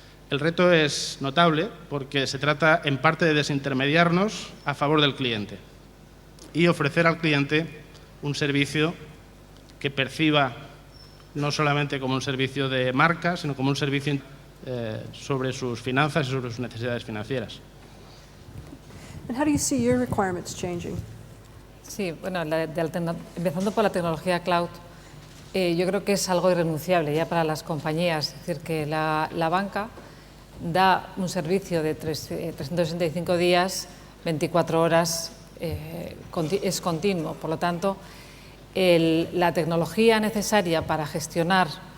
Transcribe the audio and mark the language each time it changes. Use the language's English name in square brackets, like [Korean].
[Spanish] El reto es notable porque se trata en parte de desintermediarnos a favor del cliente y ofrecer al cliente un servicio que perciba no solamente como un servicio de marca, sino como un servicio sobre sus finanzas y sobre sus necesidades financieras. [English] And how do you see your requirements changing? [Spanish] Sí, bueno, empezando por la tecnología cloud, yo creo que es algo irrenunciable ya para las compañías. Es decir, que la banca da un servicio de 365 días, 24 horas, es continuo. Por lo tanto, la tecnología necesaria para gestionar